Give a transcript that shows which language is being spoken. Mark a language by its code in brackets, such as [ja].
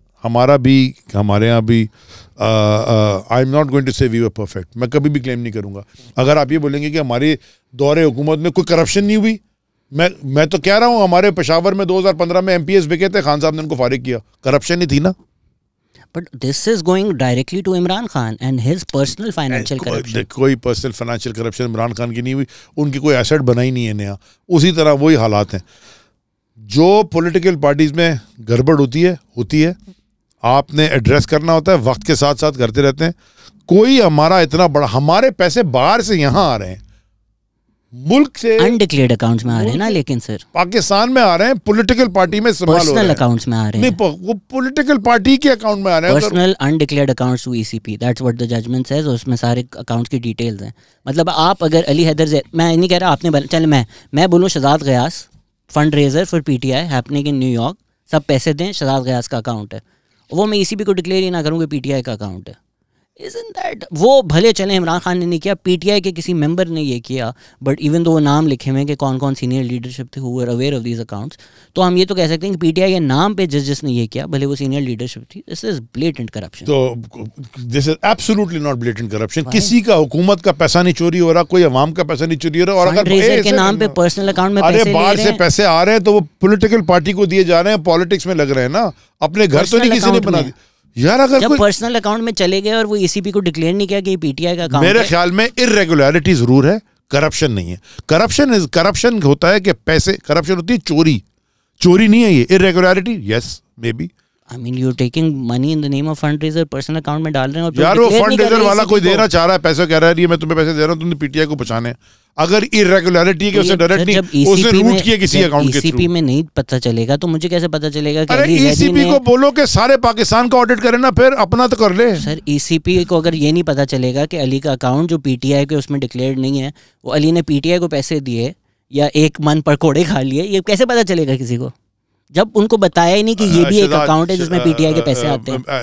[ur] ہمارا بھی, ہمارے یہاں بھی, [en] I am not going to say we were perfect. [ur] میں کبھی بھی کلیم نہیں کروں گا. اگر آپ یہ بولیں گے کہ ہماری دور حکومت میں کوئی کرپشن نہیں ہوئی, میں تو کہہ رہا ہوں ہمارے پشاور میں 2015 میں ایم پی ایس بکے تھے, خان صاحب نے ان کو فارغ کیا, کرپشن ہی تھی نا. [en] But this is going directly to Imran Khan and his personal financial corruption. [ur] کوئی personal financial corruption Imran Khan کی نہیں ہوئی, ان کی کوئی ایسٹ بنا ہی نہیں ہے نیا. اسی طرح وہی حالات ہیں. جو پولیٹیکل پارٹیز میں گڑبڑ ہوتی ہے, آپ نے ایڈریس کرنا ہوتا ہے, وقت کے ساتھ ساتھ کرتے رہتے ہیں. کوئی ہمارا اتنا بڑا, ہمارے پیسے باہر سے یہاں آ رہے ہیں, ملک سے انڈکلیئرڈ اکاؤنٹس میں آ رہے ہیں نا, لیکن سر پاکستان میں آ رہے ہیں, پولیٹیکل پارٹی میں استعمال ہو رہے ہیں, پرسنل اکاؤنٹس میں آ رہے ہیں. نہیں, وہ پولیٹیکل پارٹی کے اکاؤنٹ میں آ رہے ہیں, personal undeclared accounts to E C P, [en] That's what the judgment says. [ur] اس میں سارے اکاؤنٹس کی ڈیٹیلز ہیں. مطلب آپ اگر علی حیدر, میں نہیں کہہ رہا آپ نے, چل میں بولوں Shahzad Ghiyas [en] fund raiser for P T I happening in New York, [ur] سب پیسے دیں, شہزاد غیاس کا اکاؤنٹ ہے, وہ میں ای سی پی کو ڈکلیئر ہی نہ کروں کہ پی ٹی آئی کا اکاؤنٹ ہے. [en] Isn't that, [ur] وہ بھلے چلیں عمران خان نے نہیں کیا, پی ٹی آئی کے کسی ممبر نے یہ کیا, بٹ ایون دو وہ نام لکھے ہوئے کہ کون کون سینئر لیڈرشپ تھے [en] who were aware of these accounts, [ur] تو ہم یہ تو کہہ سکتے ہیں کہ پی ٹی آئی کے نام پہ جس نے یہ کیا, بھلے وہ سینئر لیڈرشپ تھی, [en] this is blatant corruption. تو this is absolutely not blatant corruption. [ur] کسی کا حکومت کا پیسہ نہیں چوری ہو رہا, کوئی عوام کا پیسہ نہیں چوری ہو رہا. اور اگر ریزر کے نام پہ پرسنل اکاؤنٹ میں پیسے باہر سے پیسے آ رہے ہیں تو وہ پولیٹیکل پارٹی کو دیے جا رہے ہیں, پالیٹکس میں لگ رہے ہیں نا, اپنے گھر تو نہیں کسی نے بنا دی. یار اگر جب پرسنل اکاؤنٹ میں چلے گئے اور وہ ای سی پی کو ڈکلیئر نہیں کیا کہ یہ پی ٹی آئی کا اکاؤنٹ, میرے خیال میں irregularity ضرور ہے, کرپشن نہیں ہے. کرپشن ہوتا ہے کہ پیسے, کرپشن ہوتی ہے چوری نہیں ہے یہ. [en] irregularity yes maybe. I mean you're taking money in the name of fundraiser, personal account [ur] میں ڈال رہے ہیں, اور یار وہ فنڈ ریزر والا کوئی دینا چاہ رہا ہے پیسہ, کہہ رہا ہے میں تمہیں پیسے دے رہا ہوں, تم نے پی ٹی آئی کو بچانے ہیں. اگر irregularity کہ اسے ڈائریکٹلی اس نے روٹ کیا کسی اکاؤنٹ کے تھرو, ای سی پی میں نہیں پتہ چلے گا تو مجھے کیسے پتہ چلے گا کہ ای سی پی کو بولو کہ سارے پاکستان کا آڈٹ کرے نا, پھر اپنا تو کر لے. سر ای سی پی کو اگر یہ نہیں پتہ چلے گا کہ علی کا اکاؤنٹ جو پی ٹی آئی کے اس میں ڈکلیئرڈ نہیں ہے, وہ علی نے پی ٹی آئی کو پیسے دیے یا ایک من پکوڑے کھا لیے, یہ کیسے پتہ چلے گا کسی کو جب ان کو بتایا ہی نہیں کہ یہ بھی ایک اکاؤنٹ ہے جس میں پی ٹی آئی کے پیسے آتے ہیں.